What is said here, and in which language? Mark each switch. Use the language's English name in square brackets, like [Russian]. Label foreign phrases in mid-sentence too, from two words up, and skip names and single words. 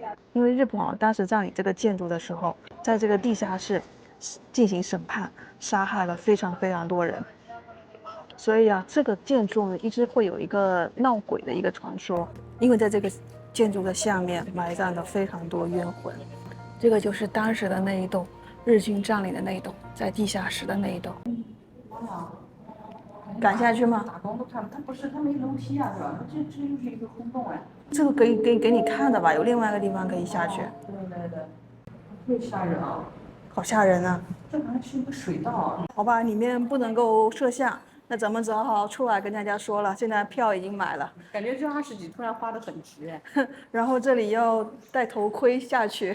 [Chinese] 因為日本啊，當時佔領這個建築的時候，在這個地下室進行審判，殺害了非常非常多人。所以啊，這個建築呢，一直會有一個鬧鬼的一個傳說，因為在這個建築的下面埋葬了非常多冤魂。這個就是當時的那一棟日軍佔領的那一棟，在地下室的那一棟。趕下去嗎？打工都看不，它不是，它沒樓梯啊，是吧？這就是一個空洞哎。這個給你看的吧，有另外一個地方可以下去。對，會嚇人啊！好嚇人啊！這好像是一個水道。好吧，裡面不能夠攝像，那咱們只好出來跟大家說了，現在票已經買了。感覺這20幾突然花得很值哎。然後這裡要戴頭盔下去。